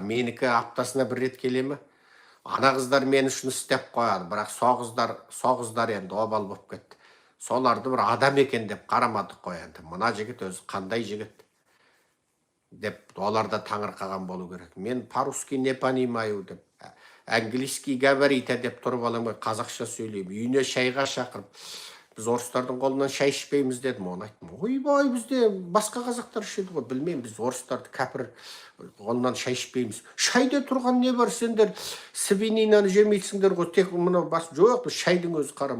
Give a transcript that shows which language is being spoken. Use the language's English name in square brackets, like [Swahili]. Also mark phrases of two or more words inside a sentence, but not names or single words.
[Kazakh] Менікі аптасына бір рет келемі? Ана қыздар мені үшін істеп қояды, бірақ соғыздар енді обал болып кетті. Соларды бір адам екен деп қарамадық қой енді. Мына жігіт өзі қандай жігіт деп оларда таңырқаған болу керек. Мен [Russian] по-русски не понимаю [Kazakh] деп, [Russian] английский говорите [Kazakh] деп тұрып аламын, қазақша сөйлеймін. Үйіне шайға шақырып, біз орыстардың қолынан шай ішпейміз дедім. Оны айттым. Ойбай, бізде басқа қазақтар ішеді ғой, білмеймін, біз орыстарды кәпір қолынан шай ішпейміз. Шайда тұрған не бар, сендер свининаны жемейсіңдер ғой, тек мына бас жоқ, біз шайдың өзі қарам.